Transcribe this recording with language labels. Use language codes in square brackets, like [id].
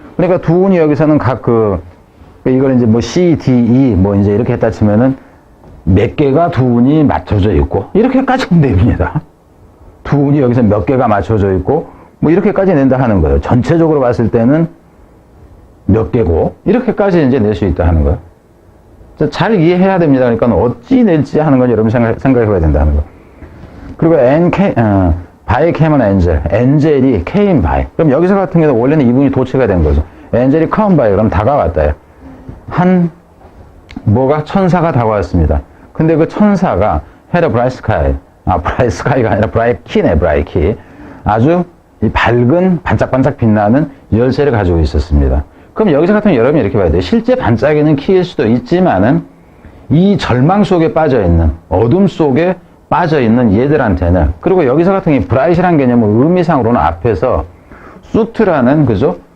[ko] 그러니까 두운이 여기서는 각 이걸 이제 뭐 C, D, E 뭐 이제 이렇게 했다 치면은 몇 개가 두운이 맞춰져 있고 이렇게까지 냅니다. 두운이 여기서 몇 개가 맞춰져 있고 뭐 이렇게까지 낸다 하는 거예요. 전체적으로 봤을 때는 몇 개고 이렇게까지 이제 낼 수 있다 하는 거예요. 잘 이해해야 됩니다. 그러니까 어찌 낼지 하는 건 여러분 생각해봐야 된다는 거예요. 그리고 [en] by came an angel. [ko] 엔젤이 [en] came by. [ko] 그럼 여기서 같은 경우는 원래는 이분이 도치가 된 거죠. 엔젤이 [en] come by. [ko] 그럼 다가왔다요. 뭐가 천사가 다가왔습니다. 근데 그 천사가 [en] had a bright sky. [ko] bright sky가 아니라 bright key네, bright key. 아주 이 밝은 반짝반짝 빛나는 열쇠를 가지고 있었습니다. 그럼 여기서 같은 경우 여러분이 이렇게 봐야 돼요. 실제 반짝이는 키일 수도 있지만은 이 절망 속에 빠져 있는, 어둠 속에 빠져 있는 얘들한테는, 그리고 여기서 같은 경우 브라이트라는 개념은 의미상으로는 앞에서 수트라는, 그죠?